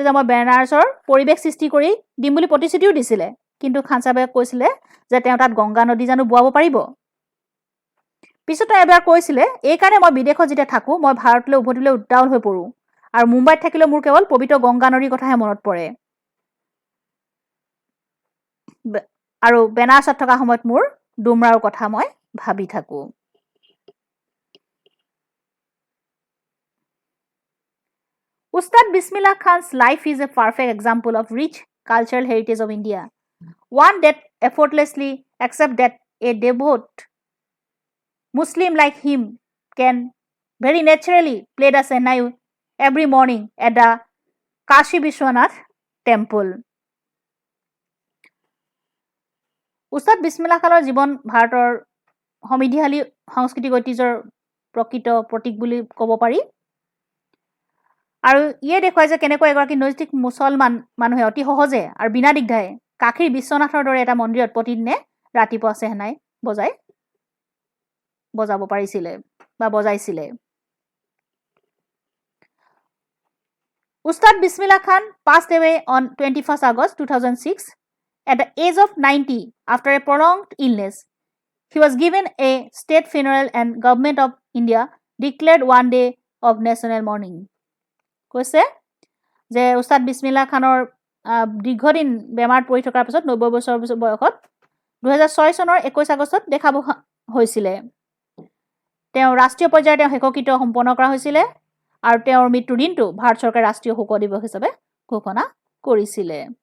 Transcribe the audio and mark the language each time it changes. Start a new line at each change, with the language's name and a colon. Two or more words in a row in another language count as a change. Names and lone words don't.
Assamese: যে মই বেনাৰসৰ পৰিৱেশ সৃষ্টি কৰি দিম বুলি প্ৰতিশ্ৰুতিও দিছিলে কিন্তু খান চাহাবে কৈছিলে যে তেওঁ তাত গংগা নদী জানো বুৱাব পাৰিব পিছতে এবাৰ কৈছিলে এই কাৰণে মই বিদেশত যেতিয়া থাকো মই ভাৰতলৈ উভতিলৈ উদ্দাউল হৈ পৰো আৰু মুম্বাইত থাকিলে মোৰ কেৱল পবিত্ৰ গংগা নদীৰ কথাহে মনত পৰে আৰু বেনাৰসত থকা সময়ত মোৰ ডুমৰাৰ কথা মই ভাবি থাকো
English: Ustad Bismillah Khan's life is a perfect example of rich cultural heritage of India. One that effortlessly accepts that a devout Muslim like him can very naturally play the Sehnai every morning at the Kashi Vishwanath temple.
Assamese: Ustad Bismillah Khan's জীৱন ভাৰতৰ সমৃদ্ধিশালী সাংস্কৃতিক ঐতিহ্যৰ প্ৰকৃত প্ৰতীক বুলি ক'ব পাৰি আৰু ইয়ে দেখুৱাই যে কেনেকৈ এগৰাকী নৈতিক মুছলমান মানুহে অতি সহজে আৰু বিনা দিগদাৰে কাশীৰ বিশ্বনাথৰ দৰে এটা মন্দিৰত প্ৰতিদিনে ৰাতিপুৱা চেহনাই বজাব পাৰিছিলে বা বজাইছিলে
English: Ustad Bismillah Khan passed away on 21st August 2006 at the age of 90 after a prolonged illness. He was given a state funeral and government of India declared one day of national mourning.
Assamese: কৈছে যে উস্তাদ বিছমিল্লাহ খানৰ দীৰ্ঘদিন বেমাৰত পৰি থকাৰ পিছত 90 বছৰ বয়সত 2006 চনৰ 21 আগষ্টত দেখা হৈছিলে তেওঁ ৰাষ্ট্ৰীয় পৰ্যায়ত হেককৃত সম্পন্ন কৰা হৈছিলে আৰু তেওঁৰ মৃত্যুৰ দিনটো ভাৰত চৰকাৰে ৰাষ্ট্ৰীয় শোক দিৱস হিচাপে ঘোষণা কৰিছিলে